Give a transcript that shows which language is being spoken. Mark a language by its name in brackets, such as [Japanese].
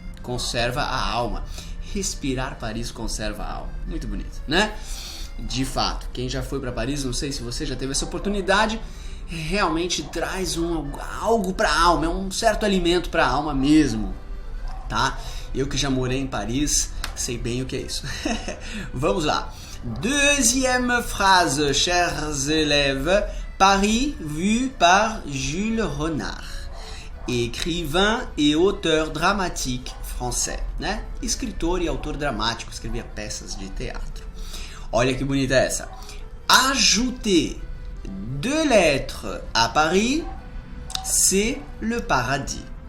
[Portuguese] Conserva a alma. Respirar Paris conserva a alma. Muito bonito, né? De fato, quem já foi para Paris, não sei se você já teve essa oportunidade, realmente traz algo para a alma, é um certo alimento para a alma mesmo, tá? Eu que já morei em Paris, sei bem o que é isso. Vamos lá. [French] Deuxième phrase, chers élèves. Paris vu par Jules Renard, écrivain et auteur dramatique français, né? [Portuguese] Escritor e autor dramático, escrevia peças de teatro. Olha que bonita essa. [French] Ajouter deux lettres à Paris, c'est le paradis.